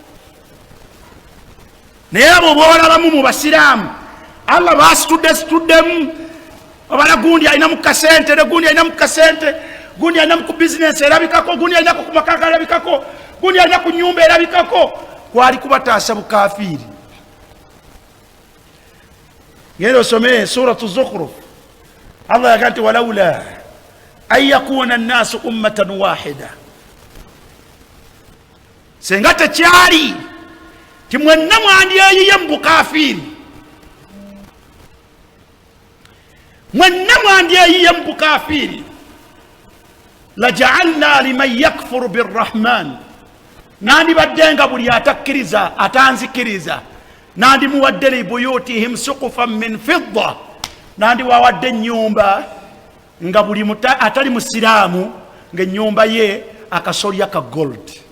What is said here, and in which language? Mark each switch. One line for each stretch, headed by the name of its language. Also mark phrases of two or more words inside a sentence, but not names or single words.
Ganda: naye abo boolabamu mu basiraamu Allah basituddemu obala gundi alina mu kasente ne gundi alina mu kasente, gundi alina mu bizinesi erabikako, gundi alina ku makaka erabikako, gundi alina ku nyumba erabikako. kwali kubataasa bukafiiri. ngenda osome suratu Zukhruf. Allah yaga nti
Arabic: ولولا أن يكون الناس أمة واحدة,
Ganda: senga tekyali ti mwenna mwandyeyiye mu bukafiiri, mwenna mwandyeyiye mu bukafiiri,
Arabic: لجعلنا لمن يكفر بالرحمن,
Ganda: nandibadde nga buli atakkiriza atanzikiriza nandimuwadde
Arabic: لبيوتهم سقفا من فضة,
Ganda: nandiwawadde ennyumba nga buli atali musiraamu ng'ennyumba ye akasolya ka gold.